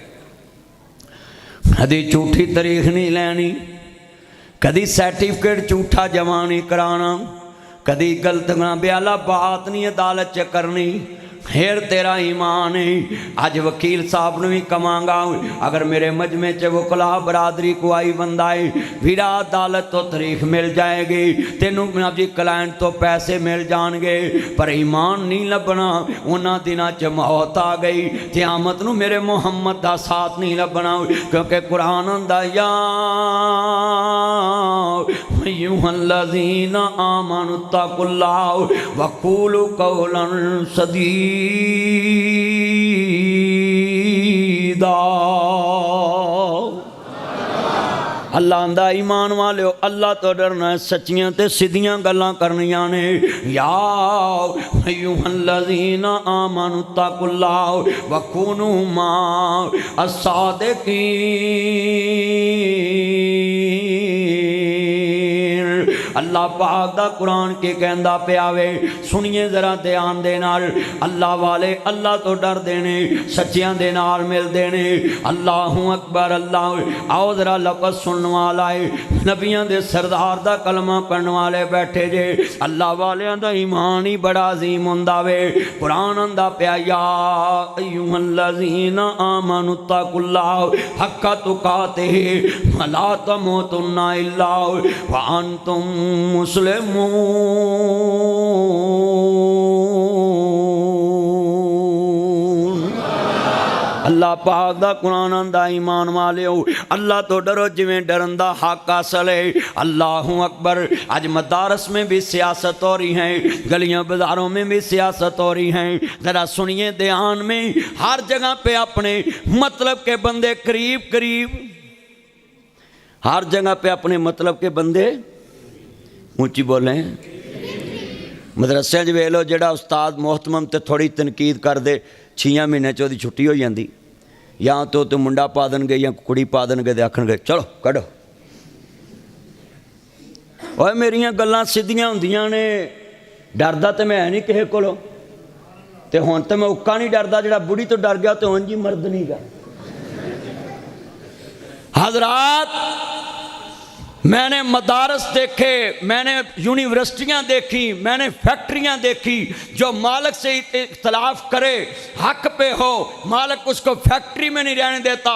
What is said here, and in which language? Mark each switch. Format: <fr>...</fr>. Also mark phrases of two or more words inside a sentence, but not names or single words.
<pa>کدی جھوٹی تاریخ نہیں لینی، کدی سرٹیفکیٹ جھوٹا جمع نہیں کرانا، کدی غلط بیالا بات نہیں عدالت چ کرنی، پھر تیرا ایمان ہے۔ آج وکیل صاحب نے بھی کماں گا، اگر میرے مجمع چ وکلا برادری کو آئی بندہ ہے، ویرا عدالت تو تاریخ مل جائے گی، تینوں جی کلائنٹ تو پیسے مل جان گے، پر ایمان نہیں لبنا۔ انہاں دناں چ موت آ گئی، قیامت نو میرے محمد دا ساتھ نہیں لبنا، کیونکہ قرآن آندا</pa> <ar>یا ایھا الذین آمنوا اتقوا اللہ وقولوا قولا سدیدا۔</ar> <pa>اللہ آندا ایمان والےو اللہ تو ڈرنا ہے، سچیاں تے سیدھیاں گلاں کرنیاں نے۔</pa> <ar>یا ایھا الذین آمنوا اتقوا اللہ وکونوا مع الصادقین۔</ar> <pa>اللہ پاک دا قرآن کے کہندا پیا وے، سنیے ذرا دھیان دے نال. اللہ والے اللہ تو ڈردے نے، سچیاں دے نال ملدے نے.</pa> <ar>الله أكبر الله.</ar> <pa>آؤ ذرا لفظ سننے والا ہے، نبیاں دے سردار دا کلمہ پڑھنے والے بیٹھے جے. اللہ والیاں دا ایمان ہی بڑا عظیم ہندا وے. قرآن آندا پیا</pa> <ar>يا أيها الذين آمنوا اتقوا الله حق تقاته ولا تموتن إلا وأنتم مسلمون.</ar> <pa>اللہ پاک دا قرآن آندا ایمان والیو اللہ تو ڈرو جیویں ڈرن دا حق اصل ہے.</pa> <ar>الله أكبر.</ar> <ur>آج مدارس میں بھی سیاست ہو رہی ہے، گلیوں بازاروں میں بھی سیاست ہو رہی ہے. ذرا سنیے دھیان میں، ہر جگہ پہ اپنے مطلب کے بندے قریب قریب، ہر جگہ پہ اپنے مطلب کے بندے، اونچی بولے,</ur> <pa>مدرسے ویکھ لو جیہڑا استاد مہتمم تے تھوڑی تنقید کر دے 6 مہینے چ اوہدی چھٹی ہو جاتی، یا تو منڈا پا دیں گے یا کڑی پا دیں گے تو آکھن گے چلو کڈھو. اور میریاں گلاں سیدھیاں ہندیاں نے، ڈردا تو میں ہے نہیں کسی کولوں، تے ہن تو میں اُکا نہیں ڈردا، جیہڑا بڈھی تو ڈر گیا تو انج ہی مرد نہیں گا.</pa> <ur>حضرات میں نے مدارس دیکھے، میں نے یونیورسٹیاں دیکھی، میں نے فیکٹریاں دیکھی. جو مالک سے اختلاف کرے حق پہ ہو، مالک اس کو فیکٹری میں نہیں رہنے دیتا.</ur>